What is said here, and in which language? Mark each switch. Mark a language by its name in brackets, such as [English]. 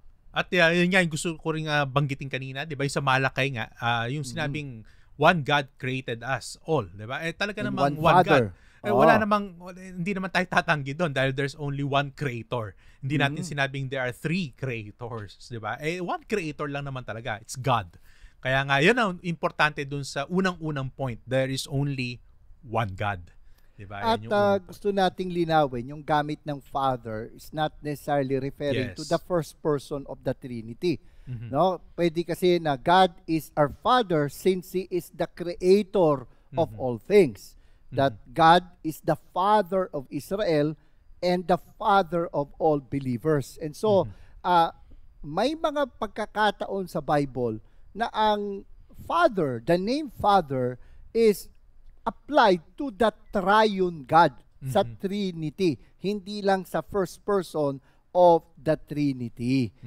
[Filipino] At yun nga yung gusto ko rin banggitin kanina, 'di ba? Yung sa Malakay nga, yung sinabing one God created us all, 'di ba? Talaga [English] And [Filipino] namang [English] one Father. [Filipino] God. Hindi naman tayo tatanggi doon dahil [English] there's only one creator. [Filipino] Hindi natin sinabing [English] there are 3 creators, [Filipino] 'di ba? One creator lang naman talaga. [English] It's God. [Filipino] Kaya nga yan ang importante doon sa unang-unang point. [English] There is only one God. Diba? [Filipino] At gusto nating linawin, yung [English] gamit ng Father is not necessarily referring to the first person of the Trinity. No? [Filipino] Pwede kasi na [English] God is our Father since He is the creator of all things. That God is the Father of Israel and the Father of all believers. And so, [Filipino] may mga pagkakataon sa Bible na ang [English] Father, the name Father is applied to the triune God sa Trinity, [Filipino] hindi lang sa [English] first person of the Trinity.